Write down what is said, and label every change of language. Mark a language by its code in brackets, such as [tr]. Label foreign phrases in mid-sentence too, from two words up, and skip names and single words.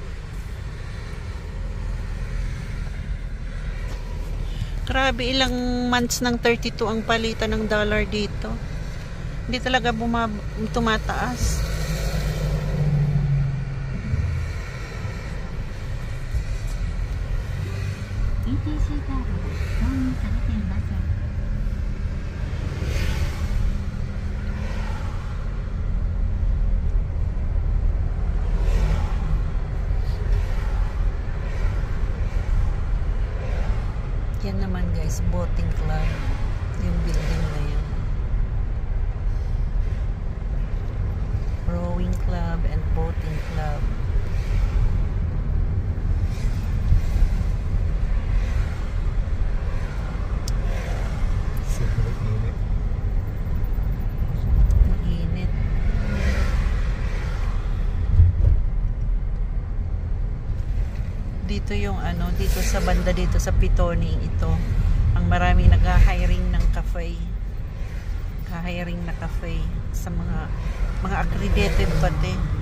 [tl] Grabe, ilang months ng 32 ang palitan ng dollar dito. Hindi talaga tumataas. [ja] ETC カードが挿入されていません。 [tl] Yan naman guys, [en] boating club. [tl] Yung building na yan. [en] Rowing club and boating club. [tl] Super init. Mainit. Dito yung ano, dito sa banda dito sa Pitoni ito. Ang maraming nag-hiring ng cafe. Hiring na cafe sa mga accredited pati.